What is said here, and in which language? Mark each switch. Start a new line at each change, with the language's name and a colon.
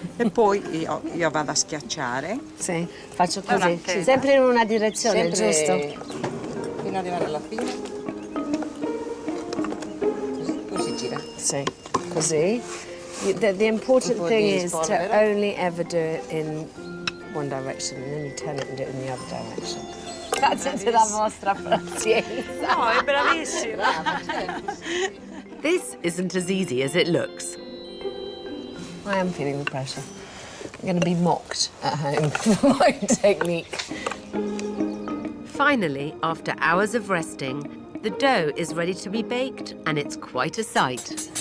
Italian: E poi io vado a schiacciare. Sì, faccio così. Avanti. Sempre in una direzione, giusto? Fino ad arrivare alla fine. Così si gira. Sì, così.
English: The important thing is to only ever do it in one direction and then you turn it and do it in the other direction.
Italian: Grazie della vostra pazienza. No, è bravissima.
English: This isn't as easy as it looks. I am feeling the pressure. I'm going to be mocked at home for my technique. Finally, after hours of resting, the dough is ready to be baked, and it's quite a sight.